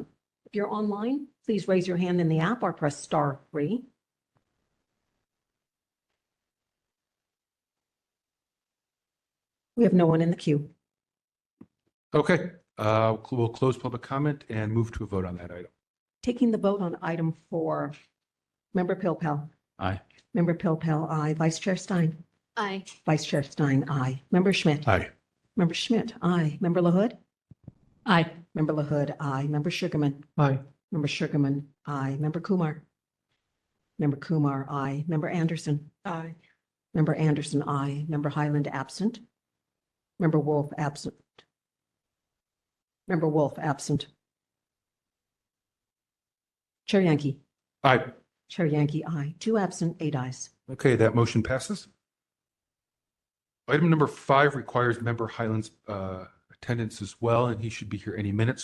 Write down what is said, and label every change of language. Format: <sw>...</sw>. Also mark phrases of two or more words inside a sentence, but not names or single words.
<en>If you're online, please raise your hand in the app or press *3. We have no one in the queue. Okay, we'll close public comment and move to a vote on that item. Taking the vote on item 4, Member Pilpel. Aye. Member Pilpel, aye. Vice Chair Stein. Aye. Vice Chair Stein, aye. Member Schmidt. Aye. Member Schmidt, aye. Member LaHood. Aye. Member LaHood, aye. Member Sugarman. Aye. Member Sugarman, aye. Member Kumar. Member Kumar, aye. Member Anderson. Aye. Member Anderson, aye. Member Highland, absent. Member Wolf, absent. Member Wolf, absent. Chair Yankee. Aye. Chair Yankee, aye. 2 absent, 8 ayes. Okay, that motion passes. Item number 5 requires member Highland's attendance as well, and he should be here any minute.</en>